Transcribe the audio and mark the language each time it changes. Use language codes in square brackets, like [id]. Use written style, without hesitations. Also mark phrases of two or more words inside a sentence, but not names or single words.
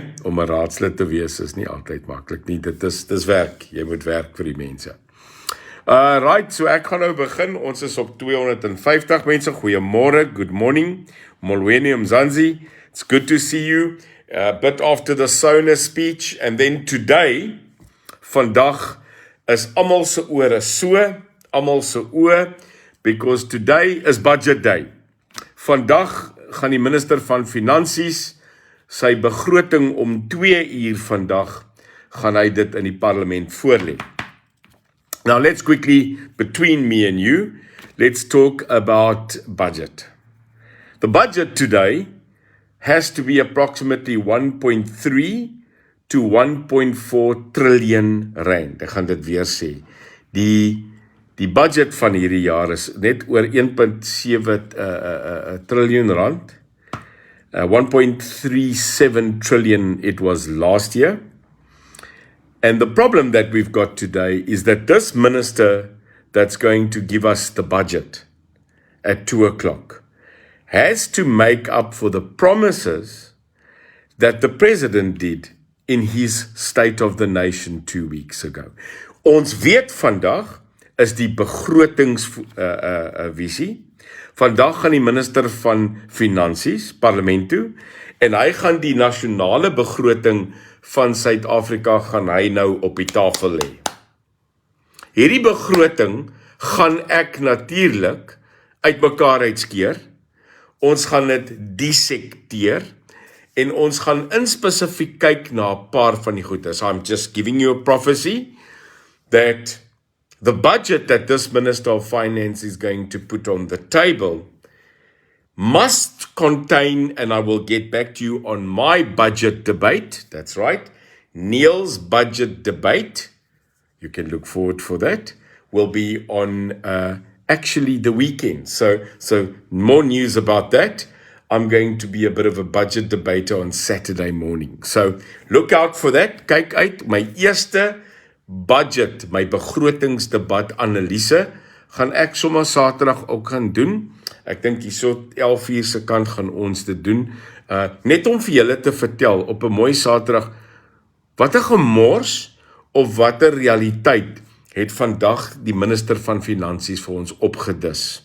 [af] Om 'n raadslid te wees is nie altyd maklik nie. Dis werk. Jy moet werk vir die mense. Right, so ek gaan nou begin. Ons is op 250 mense. Goeiemôre, [en] good morning. [xh] Molweni Mzansi. [en] It's good to see you. A bit after the Sona speech, and then today, [af] vandag is almal se ore so, almal se oë, [en] because today is budget day. [af] Vandag gaan die minister van Finansies sy begroting om 2 uur vandag gaan hy dit in die parlement voorlê. [en] Now let's quickly, between me and you, let's talk about budget. The budget today has to be approximately 1.3 to 1.4 trillion rand. [af] Ek gaan dit weer sê. Die budget van hierdie jaar is net oor 1.7 triljoen rand. [en] 1.37 trillion it was last year. And the problem that we've got today is that this minister that's going to give us the budget at 2 o'clock has to make up for the promises that the president did in his State of the Nation 2 weeks ago. [af] Ons weet vandag is die begrotingsvisie. Vandag gaan die minister van Finansies parlement toe en hy gaan die nasionale begroting van Suid-Afrika gaan hy nou op die tafel lê. Hierdie begroting gaan ek natuurlik uitmekaar uitskeer. Ons gaan dit dissekteer en ons gaan inspesifiek kyk na 'n paar van die goeie. [en] So I'm just giving you a prophecy that the budget that this Minister of Finance is going to put on the table must contain, and I will get back to you on my budget debate, that's right, Neil's budget debate, you can look forward for that, will be on actually the weekend. So more news about that. I'm going to be a bit of a budget debater on Saturday morning. So look out for that. [af] Kyk uit, my eerste budget, my begrotingsdebat analise, gaan ek sommer Saterdag ook gaan doen. Ek dink hier so 11:00 se kant gaan ons dit doen. Net om vir julle te vertel op 'n mooi Saterdag, wat 'n gemors of wat 'n realiteit het vandag die minister van Finansies vir ons opgedis.